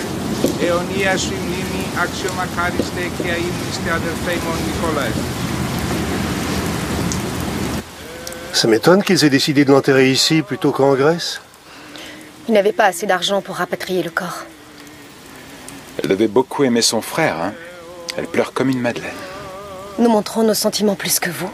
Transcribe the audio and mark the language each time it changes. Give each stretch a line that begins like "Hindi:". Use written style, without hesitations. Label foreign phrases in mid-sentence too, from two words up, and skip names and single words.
Greek: Αιωνία σου η μνήμη, αξιομακάριστε και αείμνηστε αδερφέ μου Νικόλαε.
French: Ça m'étonne qu'ils aient décidé de l'enterrer ici plutôt qu'en Grèce. Ils n'avaient pas assez d'argent pour rapatrier le corps. Elle devait beaucoup aimer son frère, hein. Elle pleure comme une madeleine. Nous montrons nos sentiments plus que vous.